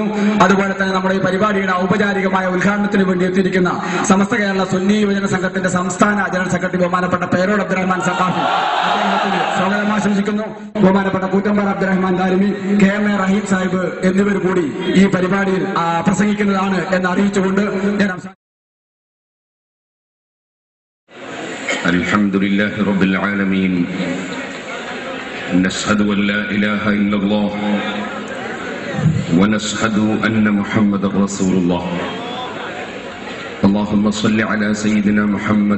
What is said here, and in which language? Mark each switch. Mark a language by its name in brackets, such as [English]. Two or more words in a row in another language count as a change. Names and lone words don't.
[Malayalam] അതുപോലെ തന്നെ നമ്മുടെ ഈ പരിപാടിയുടെ ഔപചാരികമായ ഉദ്ഘാടനത്തിന് വേണ്ടി എത്തിയിരിക്കുന്ന സമസ്ത കേരള സുന്നി യുവജന സംഘത്തിന്റെ സംസ്ഥാന ജനറൽ സെക്രട്ടറി ബഹുമാനപ്പെട്ട പേരോട് അബ്ദുറഹ്മാൻ സഖാഫി അദ്ദേഹത്തിന് സ്വാഗതം ആശംസിക്കുന്നു. ബഹുമാനപ്പെട്ട കൂറ്റമ്പാറ അബ്ദുറഹ്മാൻ ദാരിമി, KM റഹീം സാഹിബ് എന്നിവർ കൂടി ഈ പരിപാടിയിൽ പ്രസംഗിക്കുന്നതാണ് എന്ന് അറിയിച്ചുകൊണ്ട് ഞാൻ [Arabic] الحمد لله رب العالمين نشهد أن لا إله إلا الله ونشهد أن محمد رسول الله اللهم صل على سيدنا محمد